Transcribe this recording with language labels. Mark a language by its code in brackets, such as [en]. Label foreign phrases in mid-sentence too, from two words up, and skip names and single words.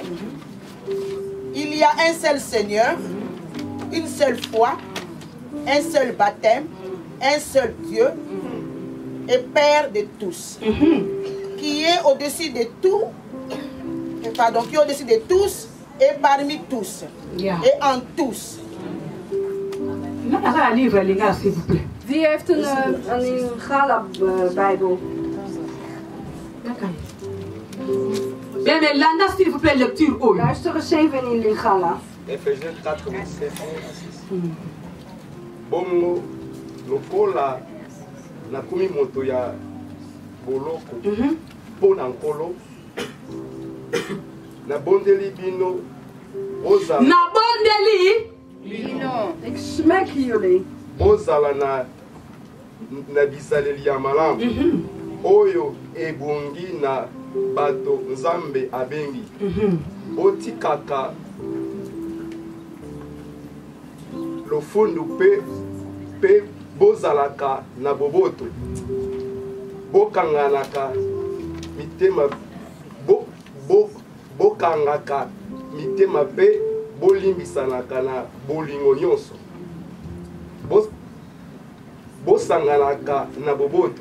[fr] Il y a un seul Seigneur, une seule foi, un seul baptême, un seul Dieu et Père de tous, qui est au-dessus de tout, qui est au-dessus de tous et parmi tous et en tous. [nl] Wie heeft een Gala-bijbel? Luister eens even in Lingala. [fr] Ephésiens 4, verset 11. [ln] Bongo, lokola, nakumi moto ya boloko, pona nkolo, na bondeli bino, ozala. Na bondeli bino. [nl] Ik smek jullie. [ln] Ozala na bisaleli ya malamu. Oyo ebongi na bato nzambe abengi. Otikaka lofundu pe bozalaka na boboto, bokanganaka mitema, bokangaka mitema pe bolimbisanaka na bolingo nyonso, bosanganaka na boboto.